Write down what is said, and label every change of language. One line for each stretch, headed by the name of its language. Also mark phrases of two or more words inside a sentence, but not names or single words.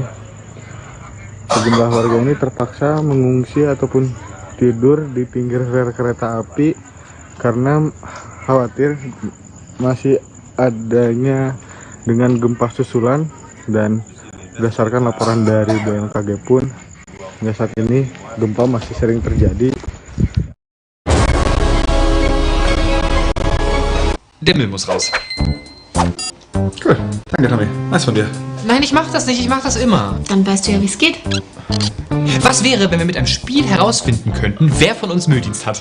Indonesian: Sejumlah warga ini terpaksa mengungsi ataupun tidur di pinggir rel kereta api karena khawatir masih adanya dengan gempa susulan, dan berdasarkan laporan dari BMKG pun hingga saat ini gempa masih sering terjadi.
German: Der Müll muss raus. Cool, danke Tommy. Nice von dir. Nein, ich mach das nicht, ich mach das immer. Dann weißt du ja, wie es geht. Was wäre, wenn wir mit einem Spiel herausfinden könnten, wer von uns Mülldienst hat?